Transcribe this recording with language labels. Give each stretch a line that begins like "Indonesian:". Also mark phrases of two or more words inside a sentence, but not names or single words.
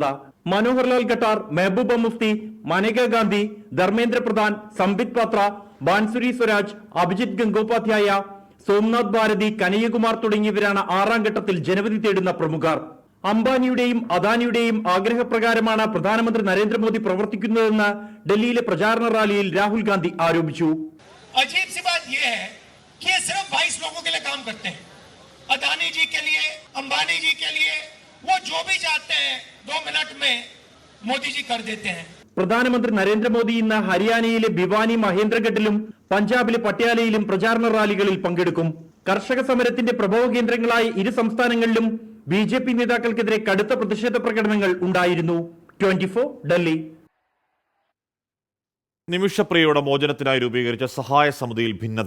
Malayalam: മനോഹർലാൽ ഖട്ടാർ, മെഹബൂബ മുഫ്തി, മനേക ഗാന്ധി, ധർമ്മേന്ദ്ര പ്രധാൻ, സംബിത് പാത്ര, ബാൻസുരി സ്വരാജ്, അഭിജിത് ഗംഗോപാധ്യായ, സോംനാഥ് ഭാരതി, കനയ്യകുമാർ തുടങ്ങിയവരാണ് 6ാം ഘട്ടത്തിൽ ജനവിധി തേടുന്ന പ്രമുഖർ. അംബാനിയുടെയും അദാനിയുടെയും ആഗ്രഹപ്രകാരമാണ് പ്രധാനമന്ത്രി നരേന്ദ്രമോദി പ്രവർത്തിക്കുന്നതെന്ന് ഡൽഹിയിലെ പ്രചാരണ റാലിയിൽ രാഹുൽ ഗാന്ധി ആരോപിച്ചു.
Hindi: अदानी जी के लिए, अंबानी जी के लिए वो जो भी चाहते हैं 2 मिनट में मोदी जी कर देते हैं.
Malayalam: പ്രധാനമന്ത്രി നരേന്ദ്രമോദി ഇന്ന് ഹരിയാനയിലെ ഭിവാനി, മഹേന്ദ്രഗഡിലും പഞ്ചാബിലെ പട്യാലയിലും പ്രചാരണ റാലികളിൽ പങ്കെടുക്കും. കർഷക സമരത്തിന്റെ പ്രഭവ കേന്ദ്രങ്ങളായ ഇരു സംസ്ഥാനങ്ങളിലും BJP നേതാക്കൾക്കെതിരെ കടുത്ത പ്രതിഷേധ പ്രകടനങ്ങൾ ഉണ്ടായിരുന്നു. 24 ഡൽഹി. നിമിഷപ്രിയയുടെ മോചനത്തിനായി രൂപീകരിച്ച സഹായ സമിതിയിൽ ഭിന്നത.